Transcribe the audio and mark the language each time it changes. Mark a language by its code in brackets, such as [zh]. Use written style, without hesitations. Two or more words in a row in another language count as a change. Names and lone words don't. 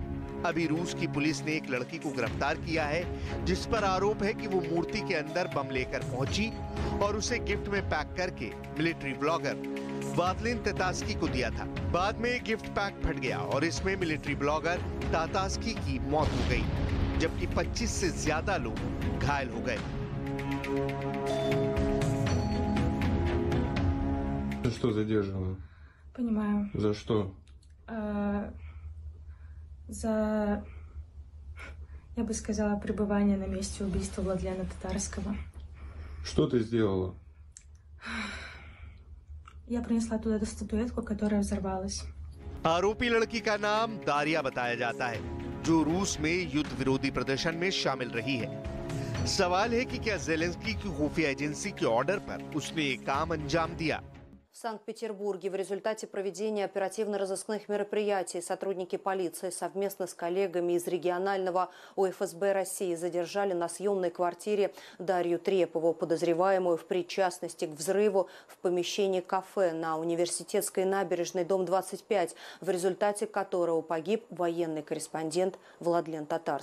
[hi] अभी रूस की पुलिस ने एक लड़की को गिरफ्तार किया है जिस पर आरोप है कि वो मूर्ति के अंदर बम लेकर पहुंची और उसे गिफ्ट में पैक करके [en] military blogger [hi] वादलिन तितास्की को दिया था। बाद में [en] gift pack [hi] फट गया और इसमें [en] military blogger [hi] तितास्की की मौत हो गई, जबकि 25 से ज्यादा लोग घायल हो गए। [ru] Что задерживаю? Понимаю. За что? За, я бы сказала, пребывание на месте убийства Владлена Татарского. Что ты сделала? Я принесла туда эту статуэтку, которая взорвалась. [hi] आरोपी लड़की का नाम दारिया बताया जाता है, जो रूस में युद्ध विरोधी प्रदर्शन में शामिल रही है। सवाल है कि क्या जेलेंस्की की खुफिया एजेंसी के ऑर्डर पर उसने ये काम अंजाम दिया? [ru] В Санкт-Петербурге в результате проведения оперативно-розыскных мероприятий сотрудники полиции совместно с коллегами из регионального УФСБ России задержали на съемной квартире Дарью Трепову, подозреваемую в причастности к взрыву в помещении кафе на Университетской набережной, дом 25, в результате которого погиб военный корреспондент Владлен Татарский.